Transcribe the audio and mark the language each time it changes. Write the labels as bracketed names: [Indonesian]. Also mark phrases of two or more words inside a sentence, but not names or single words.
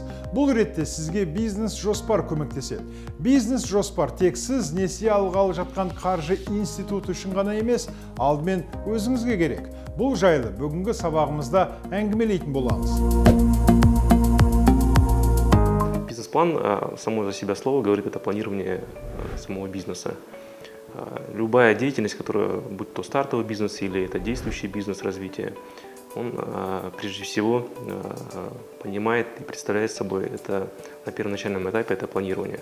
[Kazakh] Бұл ретте сізге бизнес жоспар көмектеседі. Бизнес жоспар тек сіз несие алғалы жатқан қаржы институты үшін ғана емес, алдымен өзіңізге керек. Бұл жайлы бүгінгі сабағымызда әңгімелейтін боламыз. [Russian] Бизнес-план, само за себя слово говорит, это планирование самого бизнеса. Любая деятельность, которая, будь то стартовый бизнес или это действующий бизнес развития, он прежде всего понимает и представляет собой это на первоначальном этапе это планирование.